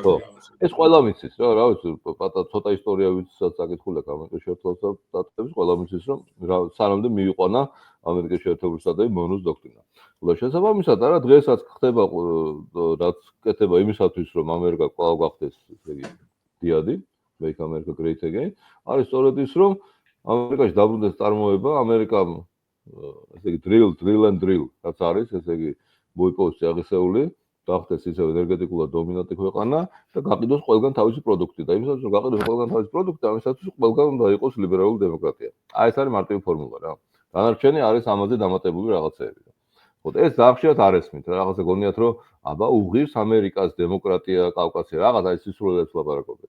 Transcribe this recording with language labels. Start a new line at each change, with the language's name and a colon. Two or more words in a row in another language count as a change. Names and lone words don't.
Georgian: ეს ყველა მიცის რა, რა ვიცი, ცოტა ისტორია ვიცით საკითხული აქვს ამერიკის შეერთებულ შტატების, ყველა მიცის, რომ სანამდე მიიყვანა ამერიკის შეერთებული შტატები მონროს დოქტრინა. შესაბამისად, არა დღესაც ხდება რაც კეთება იმისათვის, რომ ამერიკა კვლავ გახდეს, ესე იგი, დიადი,
English: make America great again,
Georgian: არის სწორედ ის, რომ ამერიკაში დაბრუნდეს წარმოება, ამერიკამ ესე იგი
English: drill and drill,
Georgian: რაც არის, ესე იგი, მოიპოვოს წიაღისეული, გახდეს ისევ ენერგეტიკულად დომინანტი ქვეყანა და გაყიდოს ყველგან თავისი პროდუქტი და იმისათვის, რომ გაყიდოს ყველგან თავისი პროდუქტი, ამისათვის ყველგან უნდა იყოს ლიბერალური დემოკრატია. ეს არის მარტივი ფორმულა რა. დანარჩენი არის ამაზე დამატებული რაღაცეები. ხო, ეს ზაფხშად არ ესმით, რაღაცა გონიათ, რომ აბა უღირს ამერიკას დემოკრატია, კავკასია, რაღაცა ის სისულელებს ლაპარაკობენ.